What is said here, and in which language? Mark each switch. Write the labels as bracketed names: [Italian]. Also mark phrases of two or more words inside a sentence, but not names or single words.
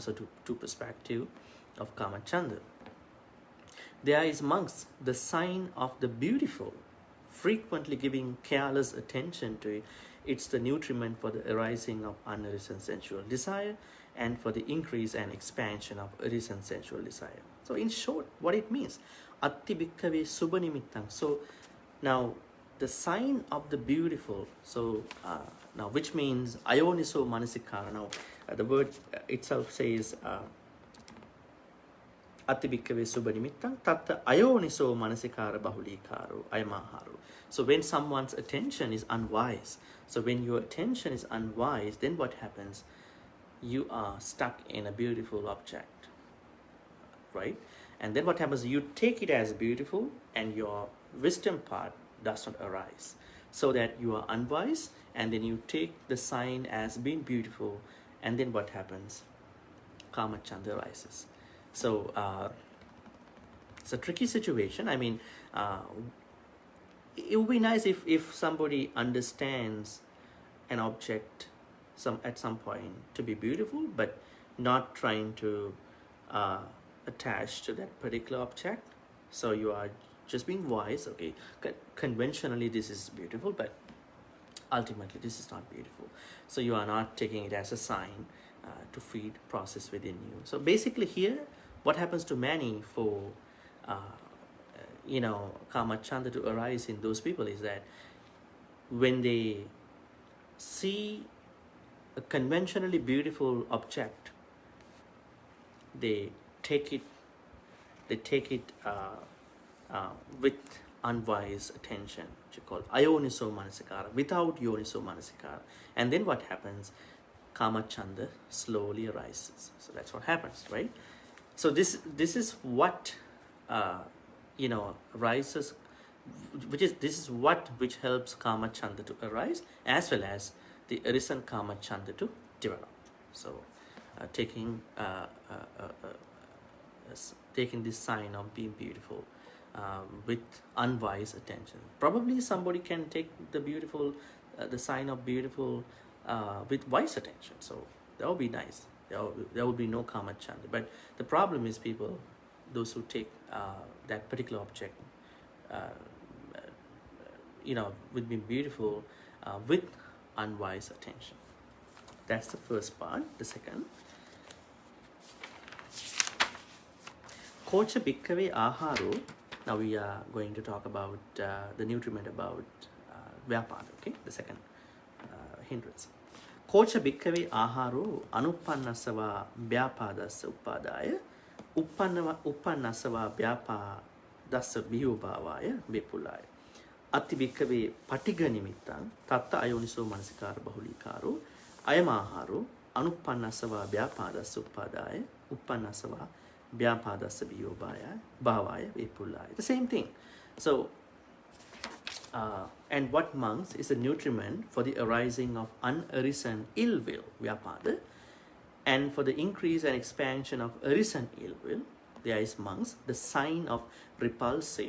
[English] So two perspective of kamachanda. There is, monks, the sign of the beautiful, frequently giving careless attention to it. It's the nutriment for the arising of unarisen sensual desire and for the increase and expansion of arisen sensual desire. So in short, what it means, [Pali] atti bhikkhave subanimittāṃ. [English] So now the sign of the beautiful, so now which means [Pali] ayoniso manasikāra. [English] Now the word itself says [Pali] Ati bhikkave subha nimittang tatta ayoniso manasikara bahulikaro ayamāhāro. [English] So when someone's attention is unwise, so when your attention is unwise, then what happens? You are stuck in a beautiful object, right? And then what happens? You take it as beautiful and your wisdom part does not arise. So that you are unwise and then you take the sign as being beautiful, and then what happens? Kama chanda arises. So it's a tricky situation. I mean, it would be nice if somebody understands an object at some point to be beautiful, but not trying to attach to that particular object. So you are just being wise. Okay, conventionally this is beautiful, but ultimately this is not beautiful. So you are not taking it as a sign to feed process within you. So basically here, what happens to many for kama chanda to arise in those people is that when they see a conventionally beautiful object, they take it with unwise attention, which you call [Pali] ayoniso manasikara, [English] without [Pali] yoniso manasikara. [English] And then what happens? Kama chanda slowly arises. So that's what happens, right? So this is what arises, this is which helps kama chanda to arise, as well as the arisen kama chanda to develop. So taking this sign of being beautiful with unwise attention. Probably somebody can take the sign of beautiful with wise attention. So that would be nice. There would be no kama chanda. But the problem is those who take that particular object, with being beautiful with unwise attention. That's the first part. The second, [Pali] kocha bhikkave āhāro. [English] Now we are going to talk about the nutriment about vyapada. Okay, the second hindrance. [Pali] Kocha bhikkave āhāro anuppannasava vyapadassa uppadāya uppannasava vyapadassa bhiyobhavāya vipulāya. Ati bhikkave patiga nimittang tatta ayoniso manasikara bahulikaro ayamāhāro anuppannasava vyapadassa uppadāya uppannasava vyapadassa bhiyobhavāya vipulāya. [English] The same thing. So and what monks is a nutriment for the arising of unarisen ill will, vyapada, and for the increase and expansion of arisen ill will, there is monks, the sign of repulsive.